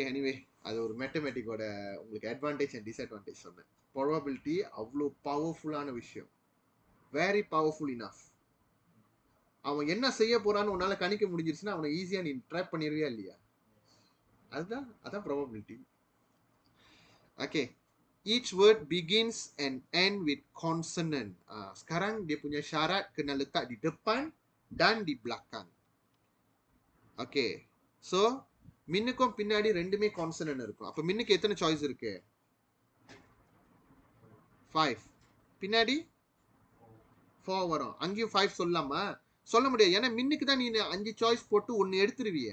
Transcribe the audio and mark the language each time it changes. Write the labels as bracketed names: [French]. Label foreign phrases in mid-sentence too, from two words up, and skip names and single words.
[Tamil] எனிவே, அது ஒரு மேத்தமேட்டிக்கோட உங்களுக்கு [English] advantage and disadvantage [Tamil] சொன்னேன். ப்ராபபிலிட்டி அவ்வளோ பவர்ஃபுல்லான விஷயம், [English] very powerful enough. [Tamil] அவன் என்ன செய்ய போறான்னு உன்னால கணிக்க முடிஞ்சிருச்சுன்னா அவனை ஈஸியா நீ ட்ராப் பண்ணிடுவியா இல்லையா? அதான் ப்ராபபிலிட்டி. ஓகே, [English] each word begins and end with consonant. [Malay] Sekarang dia punya syarat kena letak di depan dan di belakang. [English] Okay, so [Tamil] மின்னுக்கும் பின்னாடி ரெண்டுமே கான்சனன்ட் இருக்கும். அப்ப மின்னுக்கு எத்தனை சாய்ஸ் இருக்கு? 5. பின்னாடி 4 வரும். அங்கேயும் 5 சொல்லலாமா? சொல்ல முடியாது. ஏன்னா மின்னுக்கு தான் நீ 5 சாய்ஸ் போட்டு 1 எடுத்துருவிய.